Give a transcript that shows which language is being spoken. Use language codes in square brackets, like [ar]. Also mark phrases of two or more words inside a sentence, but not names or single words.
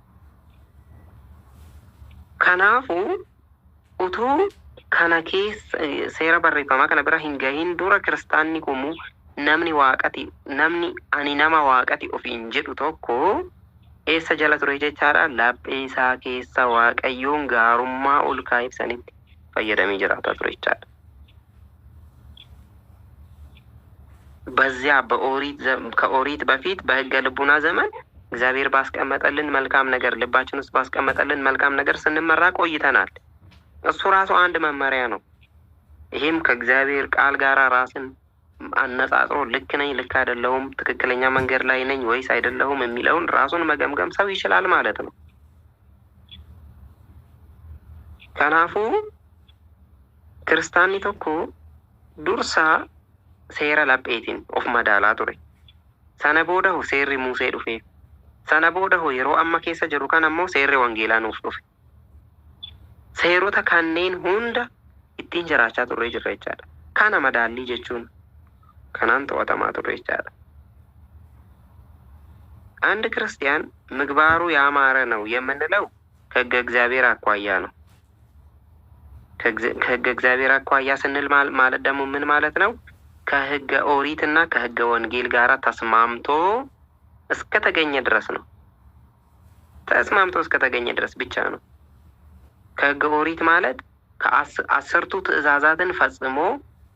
[om] Kanaafuu utuu kana keessa seera barreeffamaa kana bira hin gahin dura kiristaanni kumu namni ani nama Waaqati ofiin jedhu tokko eessa jala ture jechaadha. Laphee isaa keessa Waaqayyoon gaarummaa ol kaa'eef sanitti fayyadamee jiraata ture jechaadha. [am] በዚያ ከኦሪት በፊት በሕገ ልቡና ዘመን እግዚአብሔር ባስቀመጠልን መልካም ነገር ልባችን ውስጥ ባስቀመጠልን መልካም ነገር ስንመራ ቆይተናል። እሱ ራሱ አንድ መመሪያ ነው። ይሄም ከእግዚአብሔር ቃል ጋር ራስን አነጻጽሮ ልክ ነኝ ልክ አይደለሁም፣ ትክክለኛ መንገድ ላይ ነኝ ወይስ አይደለሁም የሚለውን ራሱን መገምገም ሰው ይችላል ማለት ነው። [om] Kanaafuu kiristaanni tokko dursa seera lapheetiin of madaalaa ture. Sana booda seerri Musee dhufe. Sana booda yeroo amma keessa jiru kan ammoo seerri Wangeelaa nuuf dhufe. Seerota kanneen hunda ittiin jiraachaa turre jirra jechaadha. Kana madaallii jechuun kanaan to'atamaa turre jechaadha. [am] አንድ ክርስቲያን ምግባሩ ያማረ ነው የምንለው ከሕገ እግዚአብሔር አኳያ ነው። ከሕገ እግዚአብሔር አኳያ ስንል ማለት ደግሞ ምን ማለት ነው? ከሕገ ኦሪትና ከሕገ ወንጌል ጋር ተስማምቶ እስከተገኘ ድረስ ነው። ተስማምቶ እስከተገኘ ድረስ ብቻ ነው። ከሕገ ኦሪት ማለት ከአስርቱ ትእዛዛትን ፈጽሞ በሕገ